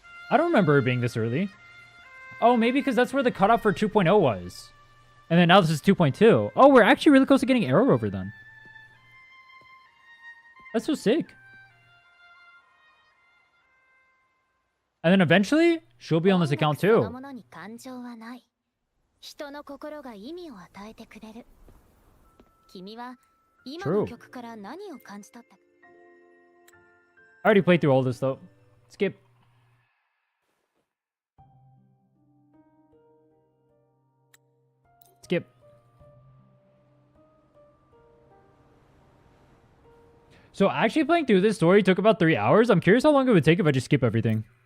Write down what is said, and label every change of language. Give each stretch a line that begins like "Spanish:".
English: I don't remember her being this early. Oh, maybe because that's where the cutoff for 2.0 was. And then now this is 2.2. Oh, we're actually really close to getting Aero over then. That's so sick. And then eventually, she'll be on this account too.
Japanese: そのものに感情はない。人の心が意味を与えてくれる。君は今の曲から何を感じ取った？
English: I already played through all this though. Skip. Skip. So actually playing through this story took about 3 hours. I'm curious how long it would take if I just skip everything.